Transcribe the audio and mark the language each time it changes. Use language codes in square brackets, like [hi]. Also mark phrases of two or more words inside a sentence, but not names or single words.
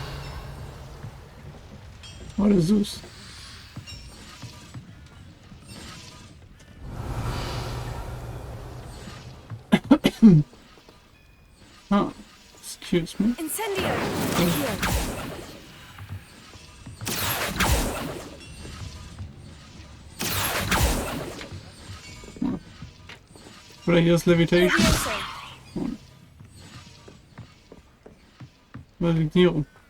[en] Oh, Jesus. Oh, excuse me. [de] Incendio. Accio. Oder hier ist Levitation. Leviosa. Validierung.